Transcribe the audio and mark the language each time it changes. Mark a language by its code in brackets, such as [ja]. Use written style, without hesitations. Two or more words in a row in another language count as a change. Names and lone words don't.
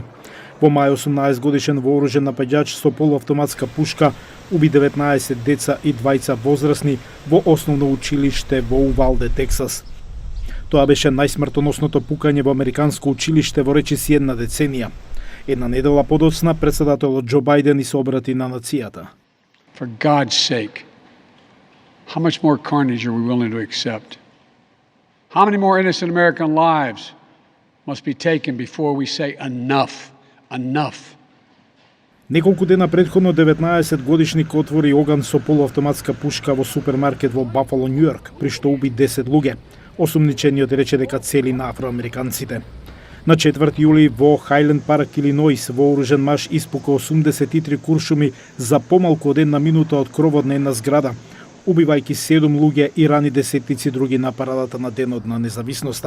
[mk] Во мај 18 годишен вооружен напаѓач со полуавтоматска пушка уби 19 деца и 20 возрастни во основно училиште во Увалде, Тексас. Тоа беше најсмртоносното пукање во американско училиште во речиси една деценија. Една недела подоцна претседателот Џо Бајден и се обрати на нацијата. [en] For God's sake, how much more carnage are we willing to accept? How many more innocent American lives must be taken before we say enough? Enough. [mk] Неколку дена претходно 19 годишник отвори оган со полуавтоматска пушка во супермаркет во Бафало, Њујорк, при што уби 10 луѓе. Осумничениот рече дека цели на афроамериканците. На 4 јули во Хајленд парк, Илиноис, вооружен маж испука 83 куршуми за помалку од една минута од кровот на една зграда, убивајќи 7 луѓе и рани десетици други на парадата на Денот на независноста.